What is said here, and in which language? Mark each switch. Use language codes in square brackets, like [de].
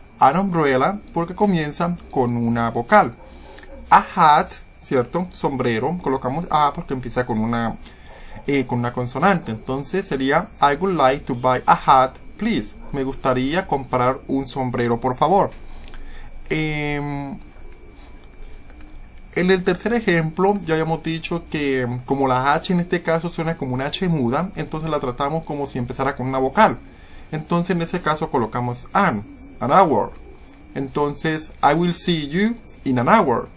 [en] An umbrella [es] porque comienza con una vocal. [en] A hat, [es] ¿cierto? Sombrero, colocamos A porque empieza con una consonante. Entonces sería [en] I would like to buy a hat, please. [es] Me gustaría comprar un sombrero, por favor. En el tercer ejemplo ya habíamos dicho que como la H en este caso suena como una H muda, entonces la tratamos como si empezara con una vocal. Entonces en ese caso colocamos [en] an hour. [es] Entonces [en] I will see you in an hour.